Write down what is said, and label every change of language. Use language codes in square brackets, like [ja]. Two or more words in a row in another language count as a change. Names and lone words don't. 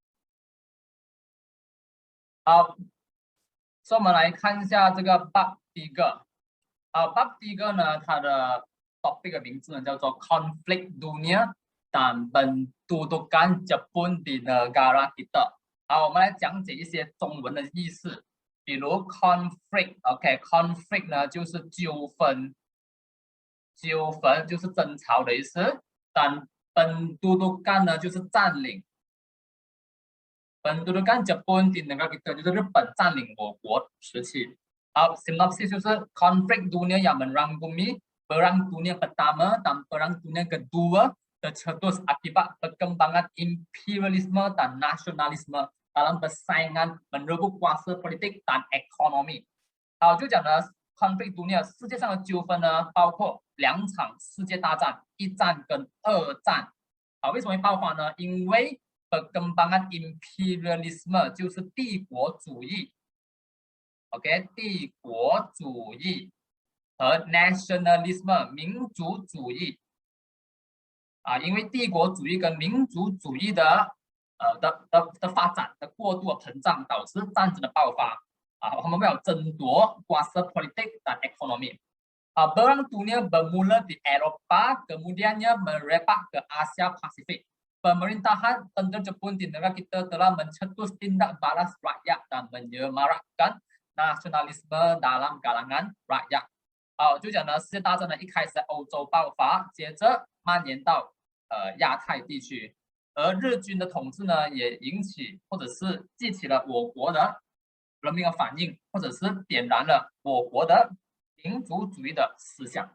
[zh] 好，所以我们来看一下这个bab第一个。bab第一个呢，它的 topic 的名字呢叫做 [ms] Konflik Dunia dan Pendudukan Jepun di Negara Kita。 [zh] 好，我们来讲解一些中文的意思，比如 conflict，OK，conflict 呢就是纠纷，纠纷就是争吵的意思。但Pendudukan呢就是占领。 [ms] Pendudukan Jepun di negara kita [zh] 就是日本占领我国时期。 [ms] 好 ，synopsis 就是 konflik dunia yang menyerang bumi, perang dunia pertama dan perang dunia kedua tercetus akibat perkembangan imperialisme dan nasionalisme dalam persaingan merebut kuasa politik dan ekonomi。 [zh] 好，就讲呢 [ms] conflict dunia [zh] 世界上的纠纷呢，包括2场世界大战，1战跟2战。好，为什么会爆发呢？因为 [ms] perkembangan imperialisme [zh] 就是帝国主义 ，OK， 帝国主义和 nationalism 民族主义因为帝国主义跟民族主义的发展的过度膨胀，导致战争的爆发他们为了争夺 [ms] kuasa politik dan ekonomi。 Perang dunia bermula di Eropa, kemudiannya merebak ke Asia Pasifik. Pemerintahan tentera Jepun di negara kita telah mencetus tindak balas rakyat dan menyemarakkan nasionalisme dalam kalangan rakyat。 [zh] 就讲呢，世界大战呢一开始在欧洲爆发，接着蔓延到亚太地区，而日军的统治呢也引起或者是激起了我国的人民的反应，或者是点燃了我国的民族主义的思想。